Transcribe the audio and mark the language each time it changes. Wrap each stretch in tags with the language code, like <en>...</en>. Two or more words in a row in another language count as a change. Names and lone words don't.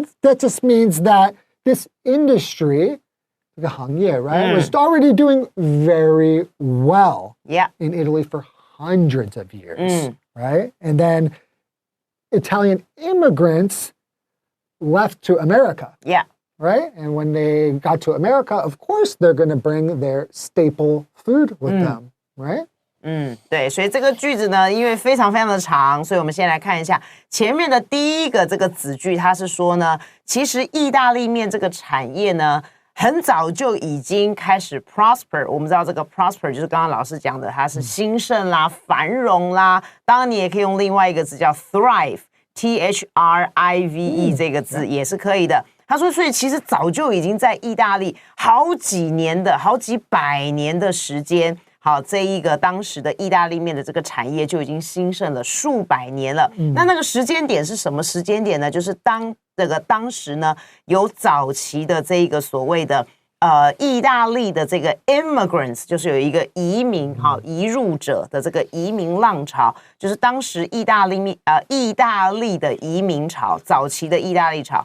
<en>That just means that this industry, the 行业, right, was already doing very well in Italy for hundreds of years, right? And then Italian immigrants left to America. Right? And when they got to America, of course, they're going to bring their staple food with them, right?</en> <zh>对，所以这个句子呢，因为非常非常的长，所以我们先来看一下前面的第一个这个子句，它是说呢，其实意大利面这个产业呢，很早就已经开始 prosper。我们知道这个 prosper 就是刚刚老师讲的，它是兴盛啦、繁荣啦。当然，你也可以用另外一个字叫 thrive，T-H-R-I-V-E 这个字也是可以的。他说，所以其实早就已经在意大利好几百年的时间，好，这一个当时的意大利面的这个产业就已经兴盛了数百年了。那个时间点是什么时间点呢？就是当时呢有早期的这一个所谓的意大利的这个 immigrants， 就是有一个移民移入者的这个移民浪潮，就是当时意大利的移民潮，早期的意大利潮。</zh>